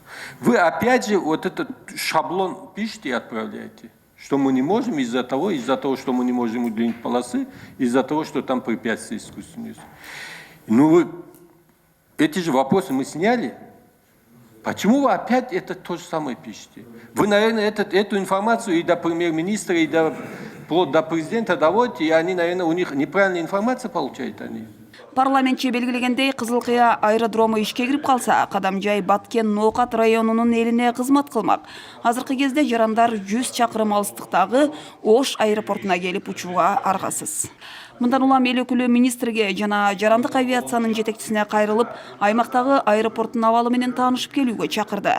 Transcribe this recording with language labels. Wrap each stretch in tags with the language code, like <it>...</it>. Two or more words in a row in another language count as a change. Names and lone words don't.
<ru>Вы опять же вот этот шаблон пишете и отправляете, что мы не можем из-за того, что мы не можем удлинить полосы, из-за того, что там препятствия искусственные. Ну вы эти же вопросы мы сняли. Почему вы опять это то же самое пишете? Вы, наверное, эту информацию и до премьер-министра, и вплоть до президента доводите, и они, наверное, у них неправильная информация получают они.</ru> <ky>Парламентчи белгилегендей Кызыл Кыя аэродрому ишке кирип калса, Кадамжай Баткен Ноокат районунун элине кызмат кылмак. Азыркы кезде жарандар 100 чакырым алыстыктагы Ош аэропортуна келип учууга аргасыз. Мындан улам эл өкүлү министрге жана жарандык авиациянын жетекчисине кайрылып, аймактагы аэропорттун абалы менен таанышып келүүгө чакырды.</ky>